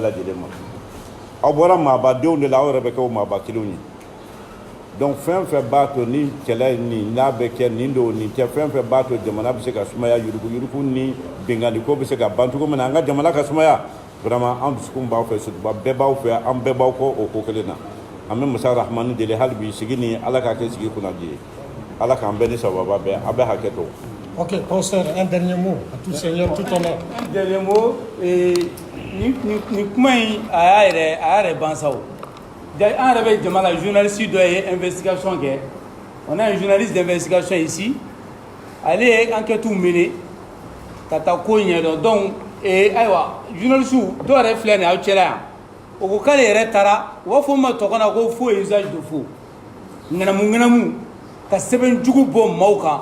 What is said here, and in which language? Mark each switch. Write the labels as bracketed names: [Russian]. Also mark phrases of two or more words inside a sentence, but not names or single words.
[Bambara] lajɛlen ma aw bɔra maabadenw de la aw yɛrɛ bɛ kɛ o maaba kelenw ye donc fɛn fɛn b'a to ni kɛlɛ nin n'a bɛ kɛ nin don nin tɛ fɛn fɛn b'a to jamana bɛ se ka sumaya yurugu ni bengani ko bɛ se ka ban cogo min na an ka jamana ka sumaya vraiment an dusukun b'aw fɛ surtout bɛɛ b'aw fɛ an bɛɛ b'aw kɔ o ko kelen na an bɛ masa Rahamani deli hali bi sigi ni Ala ka kɛ sigi kunnadi ye Ala k'an bɛɛ ni sababa bɛɛ a bɛ hakɛ to. [French] Ok, professeur, un dernier mot à tout seigneur, tout honneur. Un dernier mot, [Bambara] ni kuma in a y'a yɛrɛ ban sa o. An yɛrɛ bɛ jama la journaliste dɔ ye investigation kɛ. [French] On a un journaliste d'investigation ici. [Bambara] Ale ye [French] enquête mené [Bambara] ka taa ko ɲɛdɔn donc ayiwa journaliste dɔw yɛrɛ filɛ nin ye aw cɛla yan. O ko k'ale yɛrɛ taara u b'a fɔ min ma tubabukan na ko [French] faux usage de faux. [Bambara] Ŋanamu ka sɛbɛn jugu bɔ maaw kan.